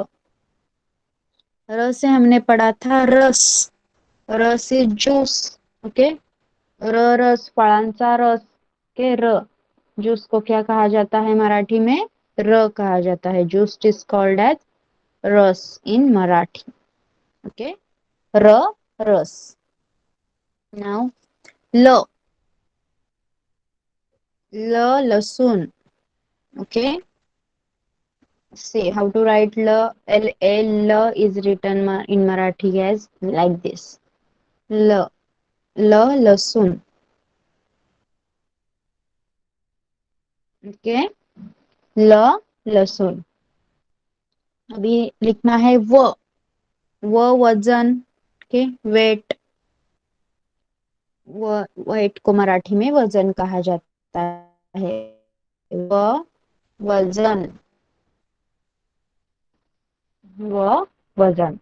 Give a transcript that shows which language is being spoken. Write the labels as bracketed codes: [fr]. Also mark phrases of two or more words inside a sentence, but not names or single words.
[hi] र से हमने पढ़ा था रस, र से जूस। [mr] ओके, रस, फळांचा रस। [hi] के जूस को क्या कहा जाता है मराठी में? कहा जाता है। [en] Juice is called as ras in Marathi. Okay, [mr] र रस। नाउ ल लसूण। ओके, [en] say how to write L is written in Marathi as like this. [mr] ल लसूण। ओके, लसूण। [hi] अभी लिखना है वजन। [en] Okay, weight. [hi] वेट को मराठी में वजन कहा जाता है। [mr] व वजन, वजन।